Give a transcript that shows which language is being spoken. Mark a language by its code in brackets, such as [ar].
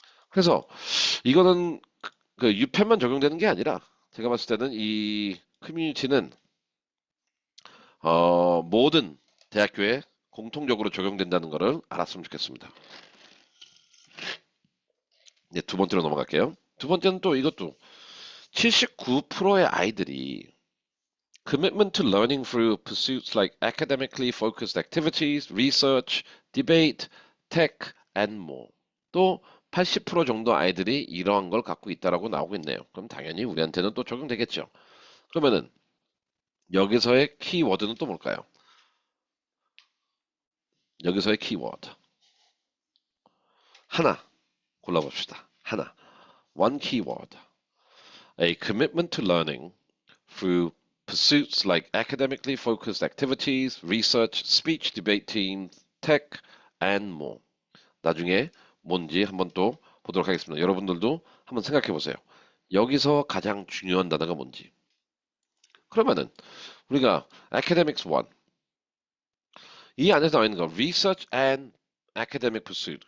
[ko] 그래서 이거는 그 유펜만 적용되는 게 아니라 제가 봤을 때는 이 커뮤니티는 모든 대학교에 공통적으로 적용된다는 것을 알았으면 좋겠습니다. 이제 두 번째로 넘어갈게요. 두 번째는 또 이것도 79%의 아이들이 [en] commitment to learning through pursuits like academically focused activities, research, debate, tech, and more. [ko] 또 80% 정도 아이들이 이러한 걸 갖고 있다라고 나오고 있네요. 그럼 당연히 우리한테는 또 적용되겠죠. 그러면은 여기서의 키워드는 또 뭘까요? 여기서의 키워드. 하나 골라봅시다. 하나. [en] One keyword. A commitment to learning through pursuits like academically focused activities, research, speech, debate teams, tech, and more. [ko] 나중에 뭔지 한번 또 보도록 하겠습니다. 여러분들도 한번 생각해 보세요. 여기서 가장 중요한 단어가 뭔지. 그러면은 우리가 academics 1. 이 안에서 나와 있는 거 [en] research and academic pursuit.